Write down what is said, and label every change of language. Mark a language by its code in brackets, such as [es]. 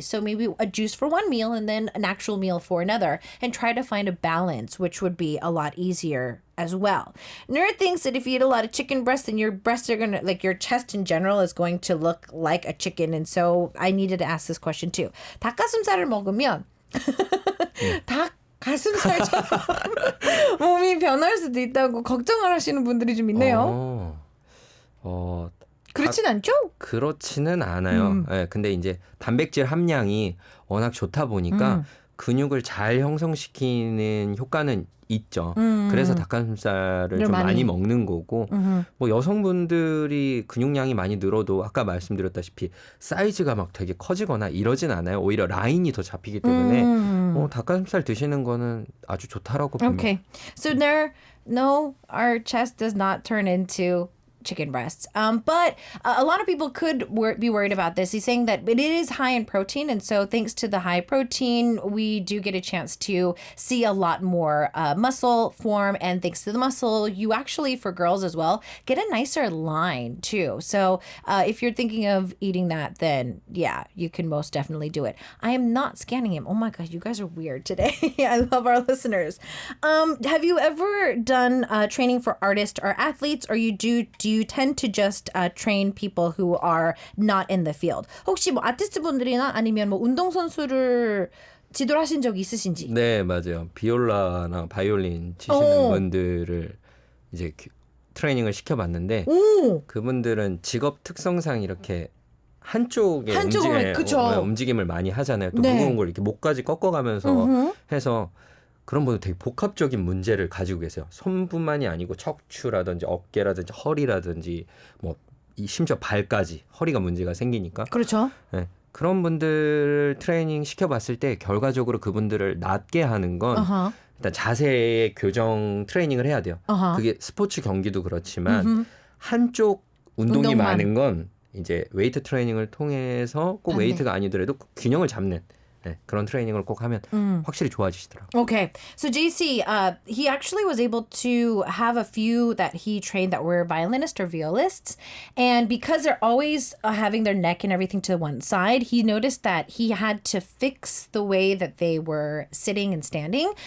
[en] So maybe a juice for one meal and then an actual meal for another, and try to find a balance, which would be a lot easier as well. Nerd thinks that if you eat a lot of chicken breast, then your breasts are gonna, like your chest in general is going to look like a chicken. And so I needed to ask this question too. [ko] 닭가슴살을 먹으면 닭 가슴살처럼 몸이 변할 수도 있다고 걱정을 하시는 분들이 좀 있네요. 그렇진 않죠? 그렇지는 않아요. 네, 근데 이제 단백질 함량이 워낙 좋다 보니까 근육을 잘 형성시키는 효과는 있죠. 그래서 닭가슴살을 좀 많이 먹는 거고, 뭐 여성분들이 근육량이 많이 늘어도 아까 말씀드렸다시피 사이즈가 막 되게 커지거나 이러진 않아요. 오히려 라인이 더 잡히기 때문에 닭가슴살 드시는 거는 아주 좋다라고 봅니다. [en] Okay, so our chest does not turn into chicken breasts. But a lot of people could be worried about this. He's saying that it is high in protein. And so thanks to the high protein, we do get a chance to see a lot more muscle form. And thanks to the muscle, you actually, for girls as well, get a nicer line too. So if you're thinking of eating that, then yeah, you can most definitely do it. I am not scanning him. Oh my God, you guys are weird today. I love our listeners. Have you ever done training for artists or athletes, or do you tend to just train people who are not in the field? [ko] 혹시 뭐 아티스트 분들이나 아니면 뭐 운동선수를 지도를 하신 적 있으신지? 네, 맞아요. 비올라나 바이올린 치시는 분들을 이제 트레이닝을 시켜봤는데 그분들은 직업 특성상 이렇게 한쪽에 움직임을 많이 하잖아요. 또 무거운 걸 이렇게 목까지 꺾어가면서 해서 그런 분들 되게 복합적인 문제를 가지고 계세요. 손뿐만이 아니고 척추라든지 어깨라든지 허리라든지 뭐 심지어 발까지 허리가 문제가 생기니까. 그렇죠. 네, 그런 분들 트레이닝 시켜봤을 때 결과적으로 그분들을 낫게 하는 건 일단 자세의 교정 트레이닝을 해야 돼요. 그게 스포츠 경기도 그렇지만 한쪽 운동이 많은 건 이제 웨이트 트레이닝을 통해서 꼭 웨이트가 아니더라도 균형을 잡는 네, 그런 트레이닝을 꼭 하면 확실히 좋아지시더라고요. [en] Okay. So JC, he actually was able to have a few that he trained that were violinists or violists. And because they're always having their neck and everything to one side, he noticed that he had to fix the way that they were sitting and standing.